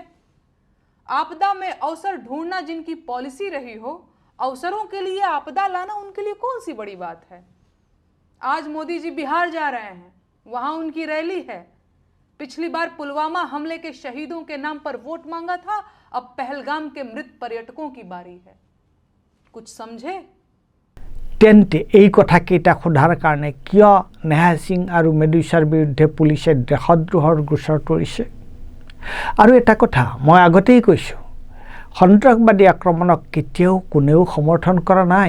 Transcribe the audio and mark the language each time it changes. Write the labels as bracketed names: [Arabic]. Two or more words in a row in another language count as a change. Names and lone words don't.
[Hindi] आपदा में अवसर ढूंढना जिनकी पॉलिसी रही हो, अवसरों के लिए आपदा लाना उनके लिए कौन सी बड़ी बात है? आज मोदी जी बिहार जा रहे हैं, वहां उनकी रैली है। पिछली बार पुलवामा हमले के शहीदों के नाम पर वोट मांगा था, अब पहलगाम के मृत पर्यटकों की बारी है। कुछ समझे? [Assamese] তেন্তে এই কথাকেইটা সোধাৰ কাৰণে কিয় নেহা সিং আৰু মেডুছাৰ বিৰুদ্ধে পুলিচে দেশদ্ৰোহৰ গোচৰ তৰিছে? আৰু এটা কথা মই আগতেই কৈছোঁ, সন্ত্ৰাসবাদী আক্ৰমণক কেতিয়াও কোনেও সমৰ্থন কৰা নাই।